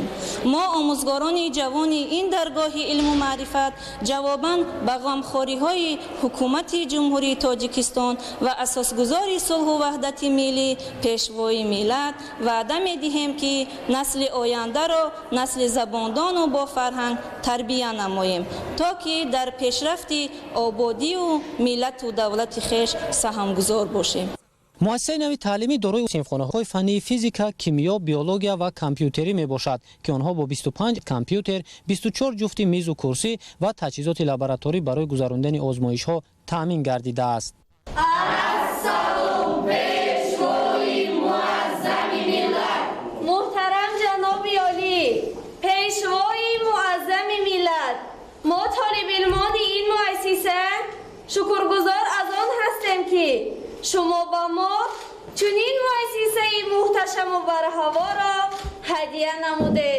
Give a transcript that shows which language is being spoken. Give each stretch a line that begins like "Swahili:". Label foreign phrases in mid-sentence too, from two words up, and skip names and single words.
Tajik: мо омӯзгорони ҷавони ин даргоҳи илму маърифат ҷавобан ба ғамхориҳои ҳукумати ҷумҳурии Тоҷикистон ва асосгузори сулҳу ваҳдати миллӣ, пешвои миллат ваъда медиҳем ки насли ояндаро насли забондону бо фарҳанг тарбия намоем то ки дар пешрафти ободию миллату давлати хеш саҳмгузор бошем. муассисаи нави таълимӣ дорои синфхонаҳои фаннии физика, кимиё, биология ва компютерӣ мебошад ки онҳо бо 25 компютер, 24 ҷуфти мизу курсӣ ва таҷҳизоти лабораторӣ барои гузарондани озмоишҳо таъмин гардидааст. Муҳтарам ҷаноби олӣ, пешвои муаззами миллат, мо толибилмони ин муассиса шукргузор аз он ҳастем ки шумо бо мо чунин муассисаи муҳташам ва бароҳаво ро ҳадя намудед.